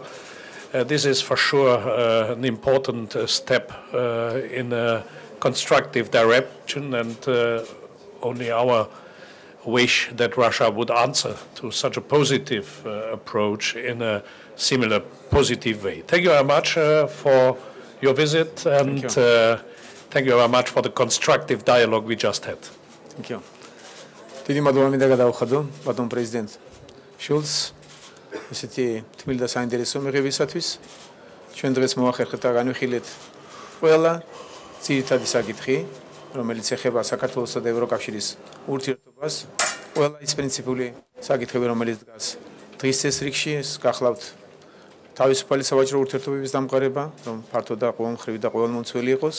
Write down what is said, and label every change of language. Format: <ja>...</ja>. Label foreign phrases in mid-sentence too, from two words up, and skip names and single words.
<en>This is for sure an important step in a constructive direction, and only our wish that Russia would answer to such a positive approach in a similar positive way. Thank you very much for your visit, and thank you very much for the constructive dialogue we just had. Thank you.</en> <ka>დიდი მადლობა მინდა გადავხადო ბატონ პრეზიდენტ შულც ესეთი თბილი და საინტერესო მიღებისათვის. ჩვენ დღეს მოვახერხეთ და განვიხილეთ ყველა ძირითადი საკითხი, რომელიც ეხება საქართველოსა და ევროკავშირის ურთიერთობას, ყველა ის პრინციპული საკითხები, რომელიც დგას დღის წესრიგში, გახლავთ თავისუფალი სავაჭრო ურთიერთობების დამყარება, რომ ფართო და ყოველმხრივი და ყოველმომცველი იყოს.</ka>